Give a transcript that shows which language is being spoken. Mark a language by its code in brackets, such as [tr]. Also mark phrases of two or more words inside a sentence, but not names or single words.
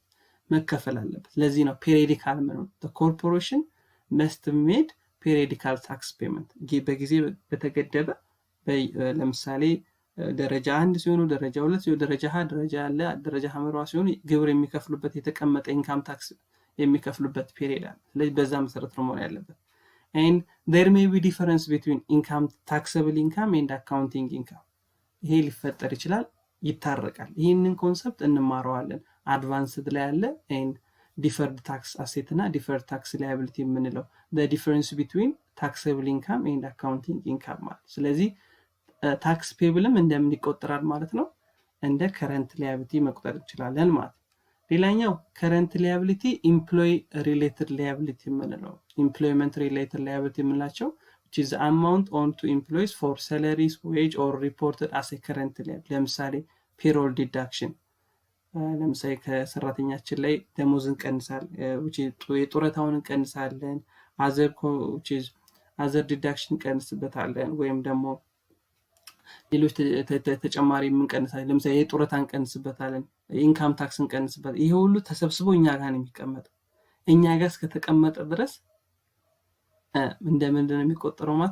[am] መከፈል አለበት። ለዚህ ነው ፔሪዲካል ምን ነው [en] corporation must made periodical tax payment፣ [am] በጊዜ በተገደበ ለምሳሌ ደረጃ 1 ሲሆኑ፣ ደረጃ 2 ሲሆኑ፣ ደረጃ ሀ ደረጃ ያለ ደረጃ ሀመሯ ሲሆኑ ግብር የሚከፍሉበት የተቀመጠ [en] income tax [am] የሚከፍሉበት ፔሪድ አለ። ስለዚህ በዛ መሰረት ነው መሆን ያለበት። [en] and there may be difference between taxable income and accounting income። [am] ይሄ ሊፈጠር ይችላል፣ ይታረቃል። ይህንን ኮንሰፕት እንማረዋለን። አድቫንስድ ላይ ያለ [en] and deferred tax asset [am] እና [en] deferred tax liability [am] የምንለው [en] the difference between taxable income and accounting income [am] ማለት። ስለዚህ [en] tax payableም [am] እንደምን ይቆጠራል ማለት ነው? እንደ [en] current liability [am] መቁጠር እንችላለን ማለት ነው። ሌላኛው [en] current liability employee related liability [am] የምንለው። [en] employment related liability [am] የምንላቸው [en] which is the amount owed to employees for salaries, wage or reported as a current liability። [am] ለምሳሌ [en] payroll deduction፣ [am] ለምሳሌ ከሰራተኛችን ላይ ደሞዝ እንቀንሳለን፣ የጡረታውን እንቀንሳለን፣ [en] other deduction [am] እንቀንስበታለን፣ ወይም ደግሞ ሌሎች ተጨማሪ እንቀንሳለን። ለምሳሌ የጡረታ እንቀንስበታለን፣ [en] income tax [am] እንቀንስበታለን። ይሄ ሁሉ ተሰብስቦ እኛ ጋር ነው የሚቀመጠው። እኛ ጋር እስከተቀመጠ ድረስ እንደምንድን ነው የሚቆጠረው ማለት?